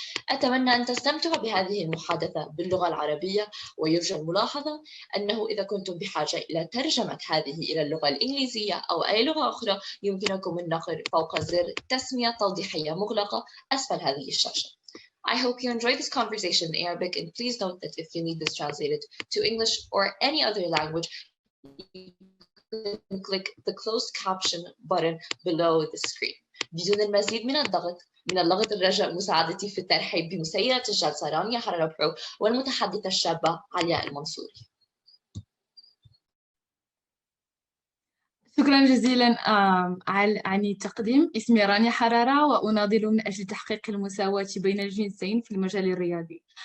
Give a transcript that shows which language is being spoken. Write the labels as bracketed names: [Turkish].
[Arabic] أتمنى أن تستمتعوا بهذه المحادثة باللغة العربية، ويرجى الملاحظة أنه إذا كنتم بحاجة إلى ترجمة هذه إلى اللغة الإنجليزية أو أي لغة أخرى يمكنكم النقر فوق زر تسمية توضيحية مغلقة أسفل هذه الشاشة. [English] I hope you enjoyed this conversation in Arabic, and please note that if you need this translated to English or any other language, you can click the closed caption button below the screen. [Arabic] بدون المزيد من اللغط الرجاء مساعدتي في الترحيب بمسيرة الجلسة رانيا حرربحو والمتحدثة الشابة علياء المنصوري. شكرا جزيلا عن التقديم. اسمي رانيا حرارة، وأناضل من أجل تحقيق المساواة بين الجنسين في المجال الرياضي.